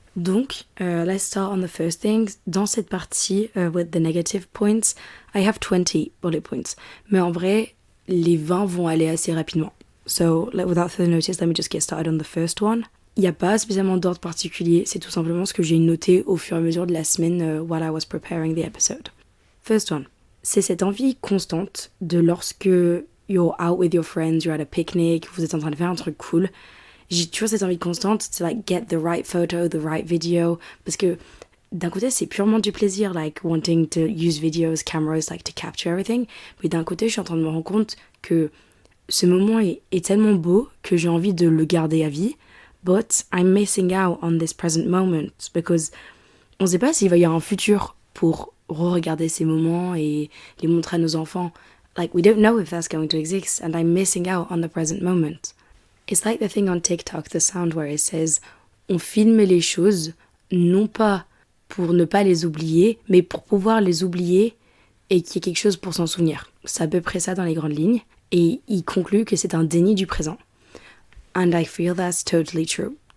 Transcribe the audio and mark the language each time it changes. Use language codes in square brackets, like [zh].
[en] Donc, let's start on the first thing. [fr] Dans cette partie, [en] with the negative points, I have 20 bullet points. [fr] Mais en vrai, les 20 vont aller assez rapidement. [en] So, without further notice, let me just get started on the first one. [fr] Il n'y a pas spécialement d'ordre particulier, c'est tout simplement ce que j'ai noté au fur et à mesure de la semaine [en] while I was preparing the episode. First one, [fr] c'est cette envie constante de lorsque [en] you're out with your friends, you're at a picnic, [fr] vous êtes en train de faire un truc cool. J'ai toujours cette envie constante [en] to like get the right photo, the right video, [fr] parce que d'un côté c'est purement du plaisir, [en] like wanting to use videos, cameras, like to capture everything, [fr] mais d'un côté je suis en train de me rendre compte que ce moment est tellement beau que j'ai envie de le garder à vie, [en] but I'm missing out on this present moment because [fr] On sait pas s'il va y avoir un futur pour re-regarder ces moments et les montrer à nos enfants. [en] Like, we don't know if that's going to exist, and I'm missing out on the present moment. It's like the thing on TikTok, the sound where it says, [fr] on filme les choses, non pas pour ne pas les oublier, mais pour pouvoir les oublier et qu'il y ait quelque chose pour s'en souvenir. C'est à peu près ça dans les grandes lignes. Et il conclut que c'est un déni du présent. [en] And I feel that's totally true.